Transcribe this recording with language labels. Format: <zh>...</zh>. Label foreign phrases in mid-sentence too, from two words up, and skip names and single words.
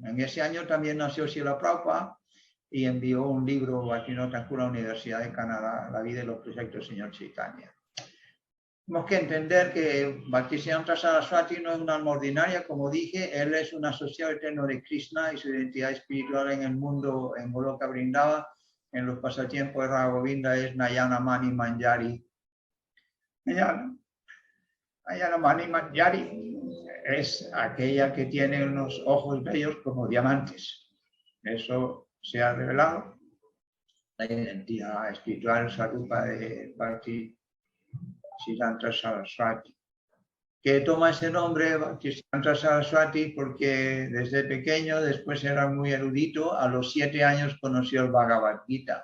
<es>En ese año también nació Srila Prabhupada y envió un libro Bhaktivinoda Thakur a la Universidad de Canadá, La vida y los proyectos del señor Chaitanya. Tenemos que entender que Bhaktisiddhanta Saraswati no es una alma ordinaria, como dije, él es un asociado eterno de Krishna y su identidad espiritual en el mundo, en Goloka Vrindava, en los pasatiempos de Radha Govinda es Nayana Mani Manjari. Nayana Mani Manjari es aquella que tiene unos ojos bellos como diamantes. Eso se ha revelado. La identidad espiritual Sarupa de Bhaktisiddhanta Saraswati, que toma ese nombre Bhaktisiddhanta Saraswati porque desde pequeño, después era muy erudito, a los 7 años conoció el Bhagavad Gita.</es>